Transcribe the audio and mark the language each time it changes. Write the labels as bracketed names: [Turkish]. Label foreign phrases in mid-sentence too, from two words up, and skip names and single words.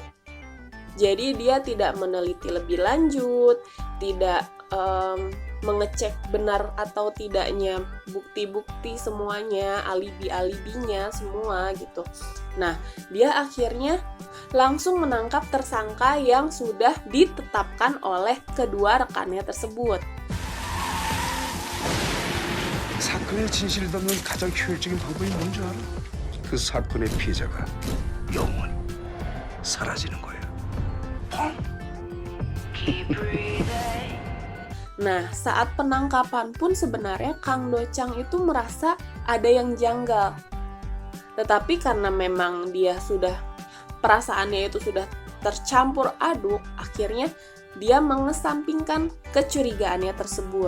[Indonesian] Jadi dia tidak meneliti lebih lanjut, tidak mengecek benar atau tidaknya bukti-bukti semuanya, alibi-alibinya semua gitu. Nah, dia akhirnya langsung menangkap tersangka yang sudah ditetapkan oleh kedua rekannya tersebut. [Korean] 사건의 진실을 담는 가장 효율적인 방법이 뭔지 알아? 그 사건의 피해자가 영원히 사라지는 거야. [Indonesian] Nah, saat penangkapan pun sebenarnya Kang Do Chang itu merasa ada yang janggal. Tetapi karena memang dia sudah, perasaannya itu sudah tercampur aduk, akhirnya dia mengesampingkan kecurigaannya tersebut.